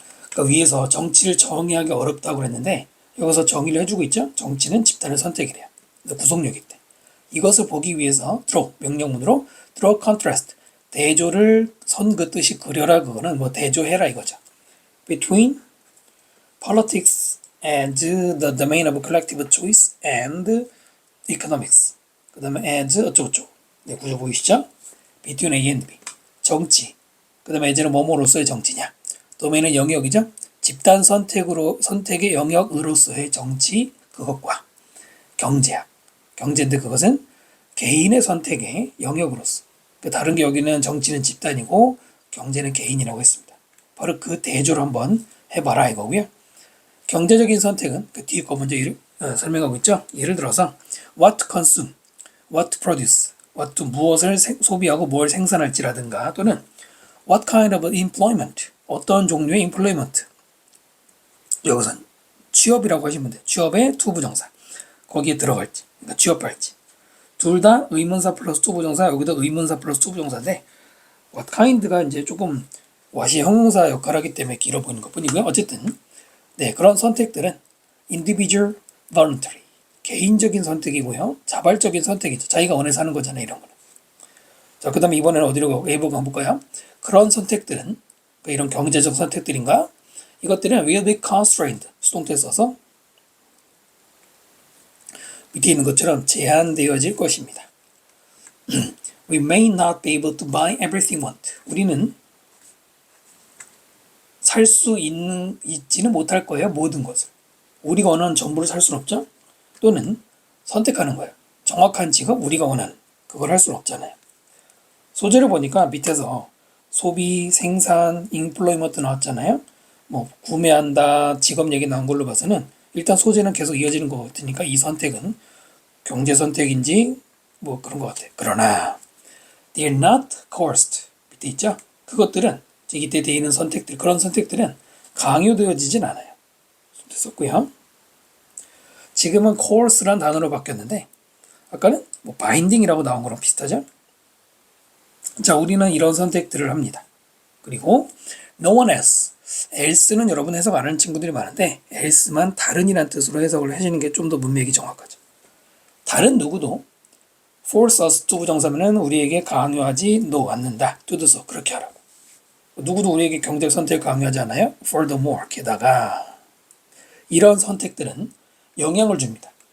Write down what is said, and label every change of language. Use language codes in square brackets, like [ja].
[ko] 그러니까 위에서 정치를 정의하기 어렵다고 그랬는데 여기서 정의를 해주고 있죠. 정치는 집단의 선택이래요. 구속력일 때. 이것을 보기 위해서 draw, 명령문으로 draw contrast, 대조를 선 긋듯이 그려라. 그거는 뭐 대조해라 이거죠. [en] Between politics as the domain of collective choice and economics. [ko] 그 다음에 as 어쩌고저쩌고. 네, 구조 보이시죠? [en] Between A and B. [ko] 정치. 그 다음에 as는 뭐뭐로서의 정치냐. 도메인은 영역이죠. 집단 선택의 영역으로서의 정치, 그것과 경제학. 경제인데 그것은 개인의 선택의 영역으로서. 다른 게 여기는 정치는 집단이고 경제는 개인이라고 했습니다. 바로 그 대조를 한번 해봐라 이거고요. 경제적인 선택은 그 뒤에 거 먼저 설명하고 있죠. 예를 들어서 [en] what to consume, what to produce, what to [ko] 무엇을 소비하고 뭘 생산할지라든가 또는 [en] what kind of employment, [ko] 어떤 종류의 employment. 여기선 취업이라고 하시면 돼요. 취업의 to 부정사. 거기에 들어갈지, 그러니까 취업할지. 둘 다 의문사 플러스 to 부정사, 여기도 의문사 플러스 to 부정사인데 what kind가 이제 조금 와시 형용사 역할을 하기 때문에 길어 보이는 것 뿐이고요. 어쨌든 네, 그런 선택들은 individual voluntary, 개인적인 선택이고요. 자발적인 선택이죠. 자기가 원해서 하는 거잖아요. 이런 거는. 자, 그 다음에 이번에는 어디로 A보고 한번 볼까요? 그런 선택들은, 그러니까 이런 경제적 선택들인가? 이것들은 [en] will be constrained, [ko] 수동태 써서 밑에 있는 것처럼 제한되어질 것입니다. [en] We may not be able to buy everything we want. [ko] 우리는 살 수 있지는 못할 거예요. 모든 것을. 우리가 원하는 전부를 살 수는 없죠. 또는 선택하는 거예요. 정확한 직업, 우리가 원하는 그걸 할 수는 없잖아요. 소재를 보니까 밑에서 소비, 생산, 인플로이먼트 나왔잖아요. 뭐 구매한다, 직업 얘기 나온 걸로 봐서는 일단 소재는 계속 이어지는 것 같으니까 이 선택은 경제 선택인지 뭐 그런 것 같아요. 그러나 [en] they're not coerced. [ko] 밑에 있죠? 그것들은 이때 되어 있는 선택들, 그런 선택들은 강요되어지진 않아요. 썼고요. 지금은 coerce란 단어로 바뀌었는데 아까는 뭐 binding이라고 나온 거랑 비슷하죠? 자, 우리는 이런 선택들을 합니다. 그리고 [en] no one else. [ko] else는 여러분 해석 안 하는 친구들이 많은데 else만 다른이란 뜻으로 해석을 해주는 게 좀 더 문맥이 정확하죠. 다른 누구도 [en] force us to [ko] 부정사면은 우리에게 강요하지 않는다. 뜻서 그렇게 하라고. 누구도 우리에게 경제적 선택을 강요하지 않아요. furthermore, 게다가 이런 선택들은 영향을 줍니다.